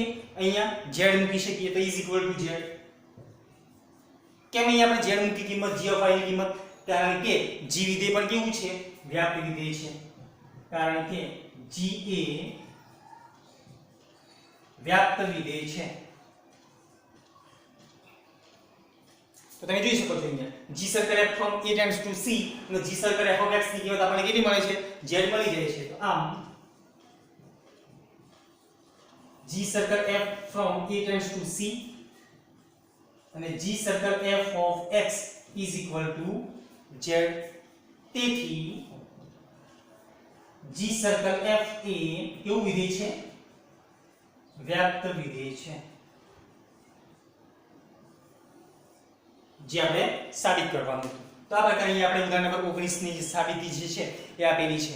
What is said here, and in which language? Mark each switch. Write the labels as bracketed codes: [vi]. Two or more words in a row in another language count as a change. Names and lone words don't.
[gu] અહીંયા z મૂકી શકીએ તો [en] is equal to [gu] z. કેમ અહીંયા આપણે z મૂકી કિંમત [en] g of y [gu] ની કિંમત? કારણ કે g વિધેય પણ કેવું છે? વ્યાપ્ત વિધેય છે. કારણ કે g એ વ્યાપ્ત વિધેય છે. તો તમે જોઈ શકો છો અહીંયા g સર્કલ [en] f from a tends to c [gu] અને g સર્કલ [en] f of x [gu] ની કિંમત આપણને કેટલી મળે છે? z મળી જાય છે. તો આમ g સર્કલ [en] f from a tends to c [gu] અને g સર્કલ [en] f of x is equal to z. [gu] તેથી g સર્કલ f એ કેવું વિધેય છે? વ્યાપ્ત વિધેય છે. g જે આપણે સાબિત કરવાનું હતું. તો આ પ્રકારે અહીંયા આપણે ઉદાહરણ નંબર 19 ની જે સાબિતી જે છે એ આપેલી છે.